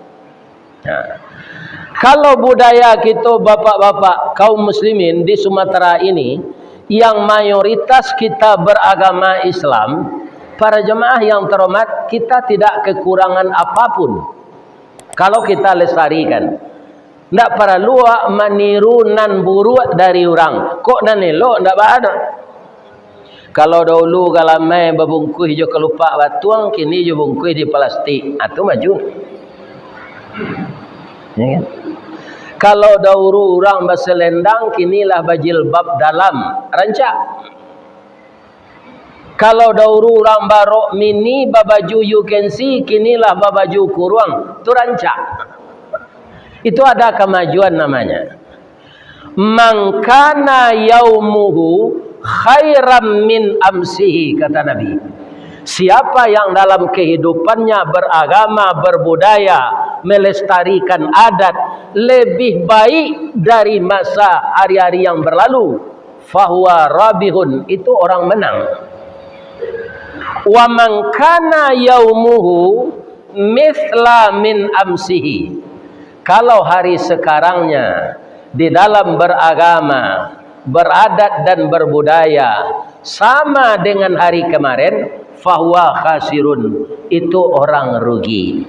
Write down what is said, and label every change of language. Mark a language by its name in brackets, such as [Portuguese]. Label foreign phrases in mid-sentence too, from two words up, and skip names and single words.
[Indonesian] Kalau budaya kita bapak-bapak kaum muslimin di Sumatera ini yang mayoritas kita beragama Islam, para jemaah yang terhormat, kita tidak kekurangan apapun kalau kita lestarikan. [Minangkabau] Ndak perlu meniru nan buruk dari orang. Kok nan elok ndak ada. Kalau dahulu galamai berbungkus jo kelupak batuang, kini jo bungkus di plastik. Itu maju. Ya kan? Kalau dahulu orang berselendang, kinilah bajilbab dalam rancak. Kalau dahulu orang barok mini babaju [English] you can see, [Minangkabau] kinilah babaju kurung, tu rancak. [Indonesian] Itu ada kemajuan namanya. [Arabic] من كان يومه خيرا من أمسه, [Indonesian] kata Nabi. Siapa yang dalam kehidupannya beragama, berbudaya, melestarikan adat lebih baik dari masa hari-hari yang berlalu, [Arabic] فهو رابح, [Indonesian] itu orang menang. [Arabic] ومن كان يومه مثل من أمسه, [Indonesian] kalau hari sekarangnya di dalam beragama, beradat dan berbudaya sama dengan hari kemarin, [Arabic] فهو خاسر, [Indonesian] itu orang rugi.